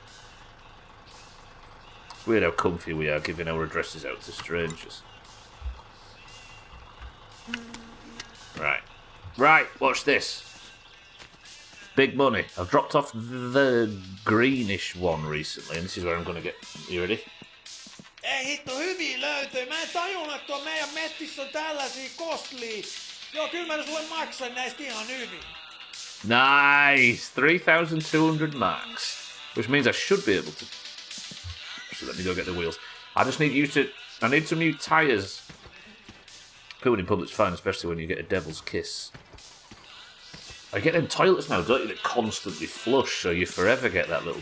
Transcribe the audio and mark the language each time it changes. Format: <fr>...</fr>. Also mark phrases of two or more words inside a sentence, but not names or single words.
<en>It's weird how comfy we are giving our addresses out to strangers. Right. Right, watch this. Big money. I've dropped off the greenish one recently, and this is where I'm going to get... You ready?</en> <fi>Ei hitto, hyviä löytöjä. Mä en tajunnut, että tuo meidän metissä on tällaisia kostlia. Joo, kyllä mä sulle maksan näistä ihan hyvin.</fi> <en>Nice! 3,200 marks. Which means I should be able to... So let me go get the wheels. I just need you to... I need some new tyres. Pooing in public's fine, especially when you get a devil's kiss. I get them toilets now, don't you, that constantly flush, so you forever get that little...</en>